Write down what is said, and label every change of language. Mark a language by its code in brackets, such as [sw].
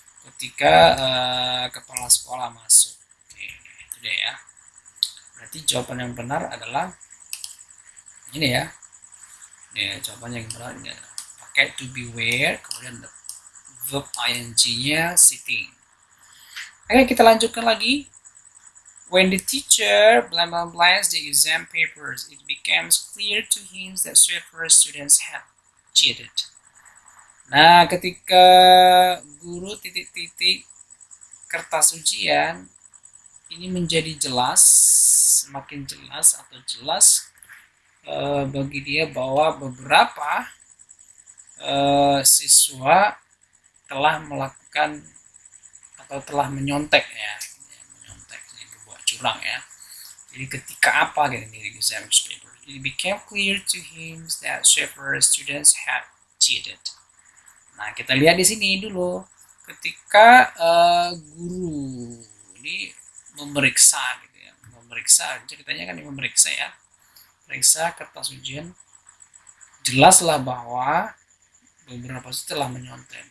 [id] Ketika kepala sekolah masuk. Oke, itu deh ya. Berarti jawaban yang benar adalah ini ya. Ya, jawaban yang benar ini adalah pakai to be where, kemudian verb ing-nya sitting. Oke, kita lanjutkan lagi. [en] When the teacher blanks the exam papers, it becomes clear to him that several students have cheated. [id] Nah, ketika guru titik-titik kertas ujian, ini menjadi jelas, semakin jelas atau jelas bagi dia bahwa beberapa siswa telah melakukan atau telah menyontek ya, menyontek ini berbuat curang ya. Jadi ketika apa gitu di [en] exam paper, it became clear to him that several students had cheated. [id] Nah, kita lihat di sini dulu ketika guru ini memeriksa gitu ya, memeriksa ceritanya kan memeriksa ya, periksa kertas ujian, jelaslah bahwa beberapa setelah menyontek.